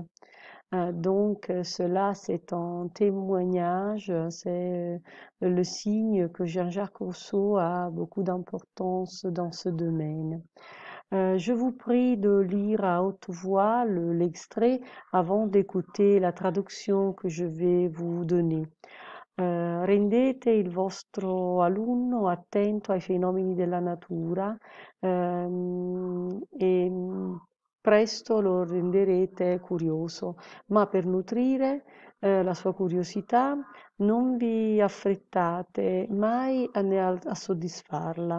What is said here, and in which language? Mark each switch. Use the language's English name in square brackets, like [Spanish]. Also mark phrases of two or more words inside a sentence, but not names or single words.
[French] Cela, c'est un témoignage, c'est le signe que Jean-Jacques Rousseau a beaucoup d'importance dans ce domaine. Je vous prie de lire à haute voix l'extrait avant d'écouter la traduction que je vais vous donner. [Italian] Rendete il vostro alunno attento ai fenomeni della natura, presto lo renderete curioso, ma per nutrire la sua curiosità non vi affrettate mai a soddisfarla.